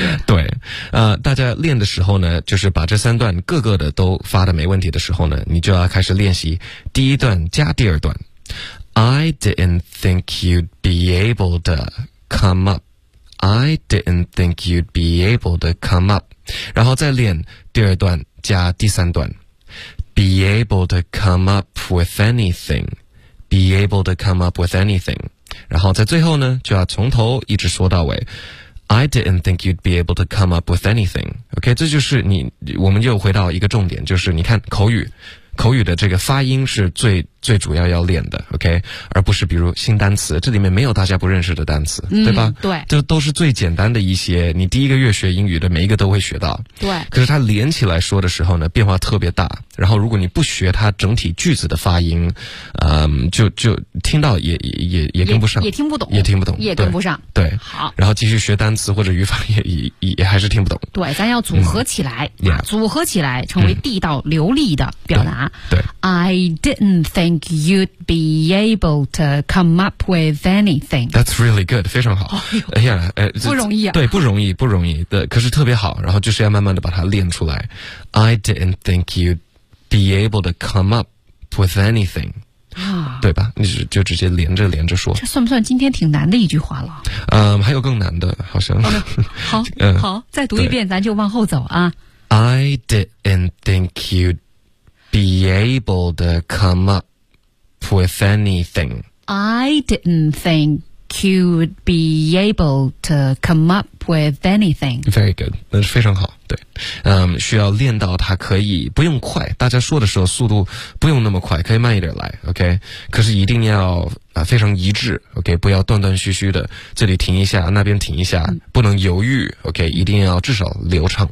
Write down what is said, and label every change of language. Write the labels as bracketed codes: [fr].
[zh] 对，大家练的时候呢，就是把这三段各个的都发的没问题的时候呢，你就要开始练习第一段加第二段。 [en] I didn't think you'd be able to come up. I didn't think you'd be able to come up. [zh] 然后再练第二段加第三段。 [en] Be able to come up with anything. Be able to come up with anything. [zh] 然后在最后呢，就要从头一直说到尾。 [en] I didn't think you'd be able to come up with anything. [zh] OK， 这就是你，我们又回到一个重点，就是你看口语的这个发音是最主要要练的 ，OK， 而不是比如新单词，这里面没有大家不认识的单词，对吧？对，这都是最简单的一些，你第一个月学英语的每一个都会学到。对，可是它连起来说的时候呢，变化特别大。然后如果你不学它整体句子的发音，就听到也跟不上，也听不懂，也听不懂，也跟不上。对，好，然后继续学单词或者语法也还是听不懂。对，咱要组合起来，组合起来成为地道流利的表达。对 [en] ，I didn't think。 Think you'd be able to come up with anything? That's really good, [zh] 非常好。哎呀，不容易啊！对，不容易，不容易。对，可是特别好。然后就是要慢慢的把它练出来。 [en] I didn't think you'd be able to come up with anything. 啊， [zh] 对吧？你就直接连着说。这算不算今天挺难的一句话了？还有更难的，好像。好，好，再读一遍，咱就往后走啊。 [en] I didn't think you'd be able to come up. With anything. I didn't think you'd be able to come up with anything. Very good. [zh] 那是非常好，对。需要练到它可以不用快，大家说的时候速度不用那么快，可以慢一点来 ,OK? 可是一定要非常一致 ,OK? 不要断断续续的，这里停一下那边停一下，不能犹豫 ,OK? 一定要至少流畅。